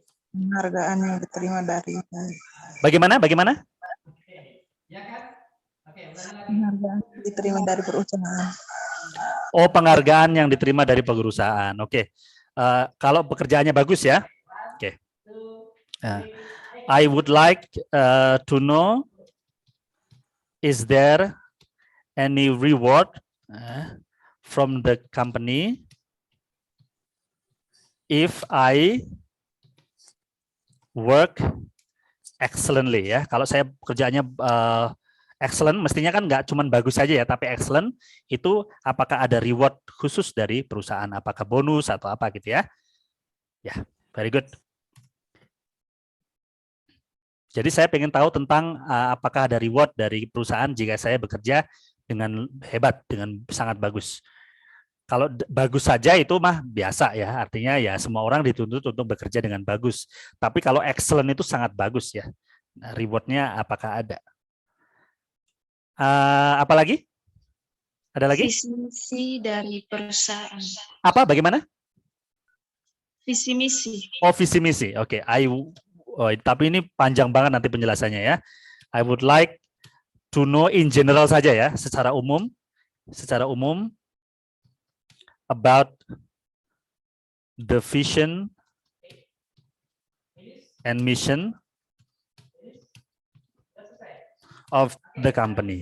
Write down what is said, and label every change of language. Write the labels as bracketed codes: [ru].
[id] Penghargaan yang diterima dari Bagaimana? penghargaan diterima dari perusahaan. Oh, penghargaan yang diterima dari perusahaan. Oke. Kalau pekerjaannya bagus ya. Oke. [en] I would like to know, is there any reward from the company if I work excellently ya. [id] Kalau saya kerjanya excellent, mestinya kan nggak cuma bagus saja ya, tapi excellent itu apakah ada reward khusus dari perusahaan, apakah bonus atau apa gitu ya. Ya, [en] very good. [id] Jadi saya ingin tahu tentang apakah ada reward dari perusahaan jika saya bekerja dengan hebat, dengan sangat bagus. Kalau bagus saja itu mah biasa ya, artinya ya semua orang dituntut untuk bekerja dengan bagus. Tapi kalau excellent itu sangat bagus ya. Nah, rewardnya apakah ada? Apa lagi? Ada lagi? Visi misi dari perusahaan. Apa? Bagaimana? Visi misi. Oh, visi misi. Oke, tapi ini panjang banget nanti penjelasannya ya. [en] I would like to know in general [id] saja ya, secara umum [en] about the vision and mission of the company.